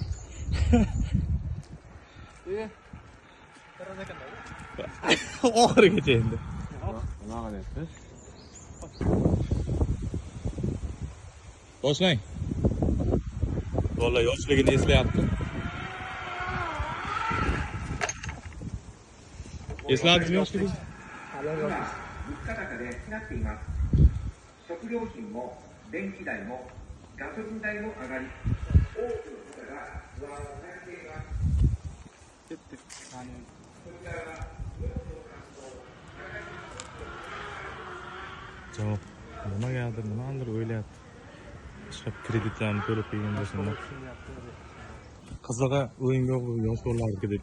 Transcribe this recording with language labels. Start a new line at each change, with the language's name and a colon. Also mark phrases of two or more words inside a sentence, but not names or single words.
Uzbek: Oxirigacha endi. Nima qilyapti? Boshlang. Bola yoshligini eslayapti. Esladingizmi yoshligingizni?
Japanese: 物価高でなっています。食料品も電気代もガソリン代も上がり、多くの方が不安を抱えています。
Uzbek: Nimagadir nimadir o'ylayapti. Chiqib kreditlarni to'lab kelgan bo'lsinlar. Qizig'i o'yinga yosh bolalardek.